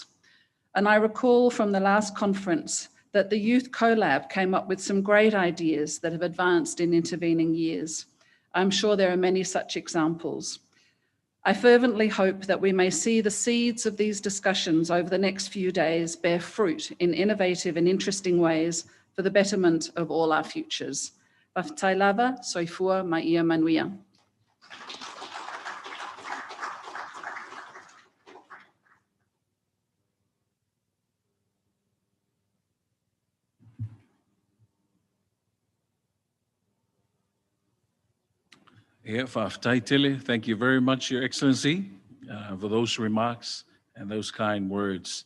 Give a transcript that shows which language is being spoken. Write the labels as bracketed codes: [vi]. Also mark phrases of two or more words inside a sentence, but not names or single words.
[en] And I recall from the last conference that the Youth CoLab came up with some great ideas that have advanced in intervening years. I'm sure there are many such examples. I fervently hope that we may see the seeds of these discussions over the next few days bear fruit in innovative and interesting ways for the betterment of all our futures. [sm] Whakatailava, soifua mai ia manuia. [en] Yeah, Whakataitele, thank you very much, Your Excellency, for those remarks and those kind words.